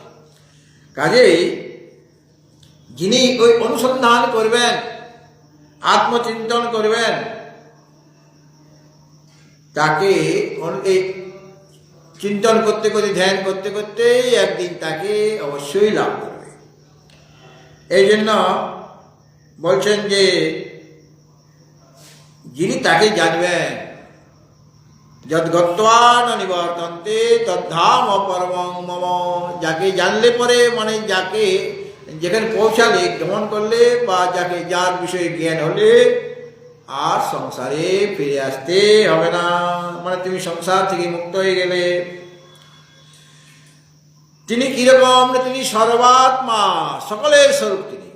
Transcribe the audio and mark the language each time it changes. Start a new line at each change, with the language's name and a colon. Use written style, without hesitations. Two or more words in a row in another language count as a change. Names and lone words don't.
Bangla: কাজেই যিনি ওই অনুসন্ধান করবেন, আত্মচিন্তন করবেন, তাকে এই চিন্তন করতে করতে, ধ্যান করতে করতেই একদিন তাকে অবশ্যই লাভ করবে। এই জন্য বলছেন যে যিনি তাকে জানবেন,
Sanskrit: যদ্গত্বা ন নিবর্তন্তে তদ্ধাম পরমং মম,
Bangla: যাকে জানলে পরে, মানে যাকে যেখানে পৌঁছালে, গমন করলে, বা যাকে যার বিষয়ে জ্ঞান হলে আর সংসারে ফিরে আসতে হবে না, মানে তুমি সংসার থেকে মুক্ত হয়ে গেলে। তিনি কিরকম? তিনি সর্বাত্মা, সকলের স্বরূপ তিনি।